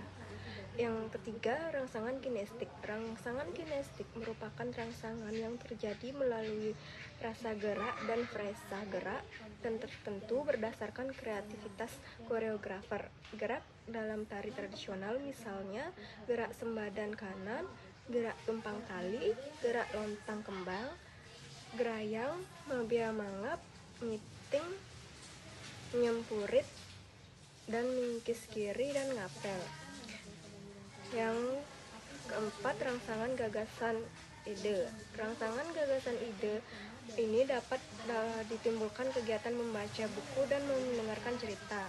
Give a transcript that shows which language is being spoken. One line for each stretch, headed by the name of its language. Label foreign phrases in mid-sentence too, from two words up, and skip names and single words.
Indonesian: Yang ketiga, rangsangan kinestik. Rangsangan kinestik merupakan rangsangan yang terjadi melalui rasa gerak dan frasa gerak dan tertentu berdasarkan kreativitas koreografer. Gerak dalam tari tradisional misalnya gerak sembadan kanan, gerak tumpang tali, gerak lontang kembang, gerayang, mabia mangap, ngiting, nyempurit, dan mingkis kiri dan ngapel. Yang keempat, rangsangan gagasan ide. Rangsangan gagasan ide ini dapat ditimbulkan kegiatan membaca buku dan mendengarkan cerita.